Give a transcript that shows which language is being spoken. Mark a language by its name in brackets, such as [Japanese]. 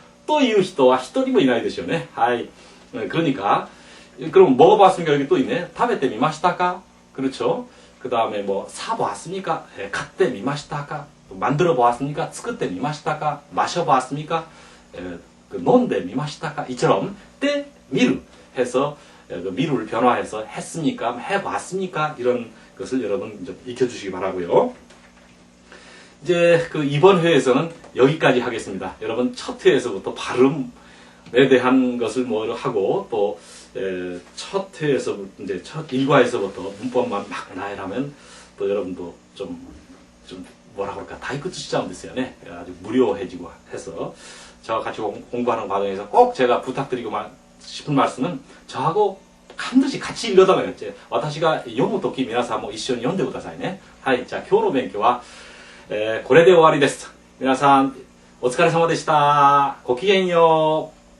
[Japanese] 또いう人は一人もいないですよね. [Korean] 하이. 그러니까 그럼 먹어봤습니까? 여기 또 있네. [Japanese] 食べてみましたか? [Korean] 그렇죠. 그 다음에 사보았습니까? 갖때みましたか?만들어 보았습니까? [Japanese] 作ってみましたか? [Korean] 마셔보았습니까? [Japanese] 논데みましたか? [Korean] 이처럼 때 미루 해서 미루를 변화해서 했습니까? 해봤습니까? 이런 것을 여러분 좀 익혀주시기 바라고요. 이제 이번 회에서는 여기까지 하겠습니다. 여러분 첫 회에서부터 발음에 대한 것을 하고 또 첫 회에서 이제 첫 일과에서부터 문법만 막 나열하면 또 여러분도 좀 뭐라 그럴까 다이쿠 시장 됐어요. 네. 아주 무료해지고 해서 저와 같이 공부하는 과정에서 꼭 제가 부탁드리고 싶은 말씀은 저하고 반드시 같이 읽어달라고 했지. [Japanese] 私が読むとき皆さんも一緒に読んでくださいね。はい、じゃあ今日の勉強はこれで終わりです。皆さんお疲れ様でした。ごきげんよう。